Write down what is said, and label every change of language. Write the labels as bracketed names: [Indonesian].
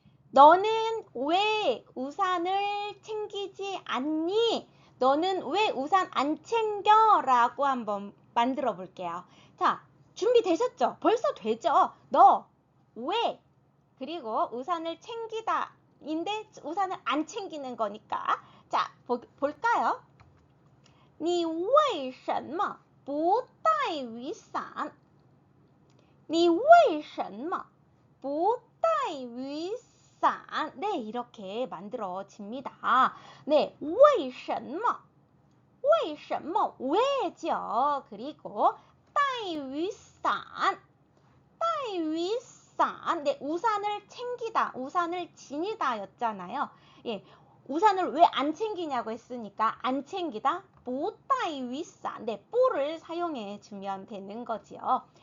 [Korean] 너는 왜 우산을 챙기지 않니? 너는 왜 우산 안 챙겨? 라고 한번 만들어 볼게요. 자, 준비되셨죠? 벌써 되죠? 너 왜? 그리고 우산을 챙기다 인데 우산을 안 챙기는 거니까. 자, 볼까요? [Chinese] 你为什么不带雨伞你为什么不带雨伞 [Korean] 네, 이렇게 만들어집니다. 네, 为什么为什么 왜죠. 그리고 [Chinese] 带雨伞带雨伞 [Korean] 네, 우산을 챙기다, 우산을 지니다 였잖아요. 예, 우산을 왜 안 챙기냐고 했으니까 안 챙기다, [Chinese] 不带雨伞 [Korean] 네, 不를 사용해 주면 되는 거지요.